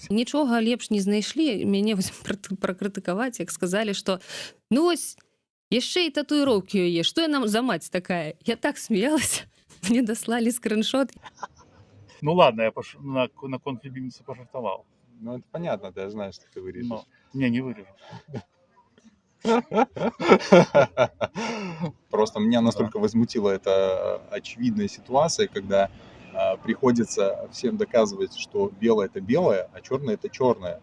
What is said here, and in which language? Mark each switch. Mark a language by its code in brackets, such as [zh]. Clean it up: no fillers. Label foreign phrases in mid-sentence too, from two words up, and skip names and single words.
[be] Нічога лепш не знайшлі, мяне пракрытыкаваць, як сказалі, што ну вось, яшчэ і татуіроўкі яе, што я нам за маць такая? Я так смеялася, мне даслалі скриншот. [ru] Ну ладно, я на конфлибимице пожартовал. Ну это понятно, да, я знаю, что ты вырежешь. Но... Не вырежу. Просто меня настолько возмутила эта очевидная ситуация, когда приходится всем доказывать, что белое это белое, а черное это черное.